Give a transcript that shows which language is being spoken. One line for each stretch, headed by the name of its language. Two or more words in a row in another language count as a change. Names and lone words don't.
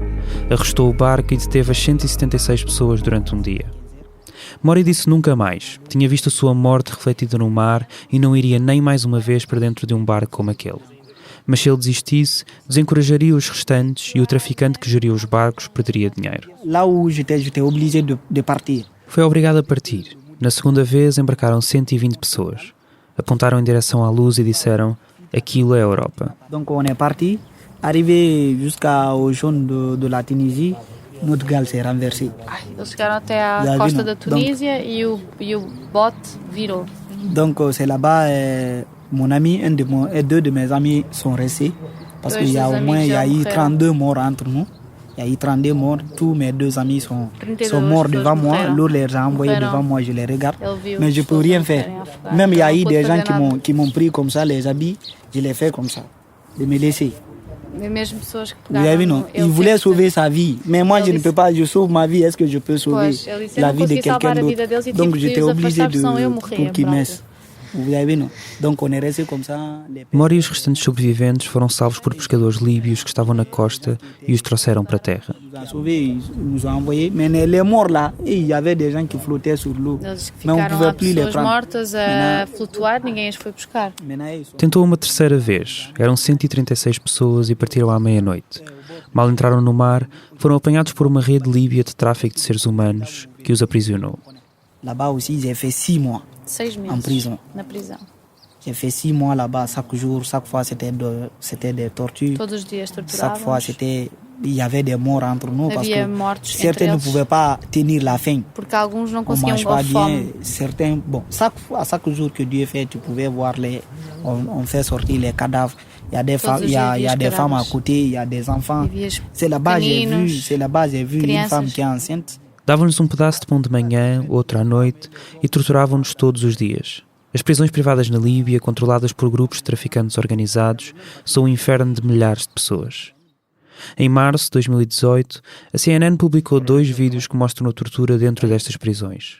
Portuguese: Arrestou o barco e deteve as 176 pessoas durante um dia. Mori disse nunca mais. Tinha visto a sua morte refletida no mar e não iria nem mais uma vez para dentro de um barco como aquele. Mas se ele desistisse, desencorajaria os restantes e o traficante que geria os barcos perderia dinheiro.
French: Là où j'étais obligé de partir.
Portuguese: Foi obrigado a partir. Na segunda vez embarcaram 120 pessoas. Apontaram em direção à luz e disseram: aquilo é a Europa.
French: Donc on est parti. Arrivé jusqu'au jaune de la Tunisie, notre gale s'est renversée.
Portuguese: Eles chegaram até à costa da Tunísia e o bote virou.
French: Donc c'est là-bas, mon ami, deux de mes amis sont restés. Parce qu'il y a au moins, il y a eu 32 morts entre nous. Il y a eu 32 morts. Tous mes 2 amis sont morts devant moi. L'autre les a envoyés devant moi, je les regarde. Mais je ne peux rien faire. Même il y a eu des gens qui m'ont pris comme ça, les habits, je les fais comme ça, de me laisser.
Portuguese: Mesmo pessoas que
French: Vous avez vu, non? Il voulait sauver sa vie. Mais moi, je ne peux pas, je sauve ma vie. Est-ce que je peux sauver la vie de quelqu'un d'autre? Donc j'étais obligé pour qu'ils naissent.
Portuguese: Mori e os restantes sobreviventes foram salvos por pescadores líbios que estavam na costa e os trouxeram para a terra. Eles ficaram lá pessoas mortas a flutuar, ninguém as foi buscar. Tentou uma terceira vez. Eram 136 pessoas e partiram à meia-noite. Mal entraram no mar, foram apanhados por uma rede líbia de tráfico de seres humanos que os aprisionou.
French: Là-bas aussi, j'ai fait 6 mois
Portuguese: 6 meses
French: en prison.
Portuguese: Na prisão.
French: J'ai fait 6 mois là-bas, chaque jour, chaque fois c'était des tortures.
Portuguese: Todos os dias torturavam.
French: Chaque fois il y avait des morts entre nous parce
Portuguese: Havia
French: que
Portuguese: mortos
French: certains ne pouvaient pas tenir la faim.
Portuguese: Porque alguns não
French: On
Portuguese: conseguiam
French: mange pas
Portuguese: a fome.
French: bien, certains, bon, chaque jour que Dieu fait, tu pouvais voir on fait sortir les cadavres. Il y a des femmes, il y a des femmes à côté, il y a des enfants. C'est là-bas j'ai vu une femme qui est enceinte.
Portuguese: Davam-lhes pedaço de pão de manhã, outro à noite, e torturavam-nos todos os dias. As prisões privadas na Líbia, controladas por grupos de traficantes organizados, são um inferno de milhares de pessoas. Em março de 2018, a CNN publicou 2 vídeos que mostram a tortura dentro destas prisões.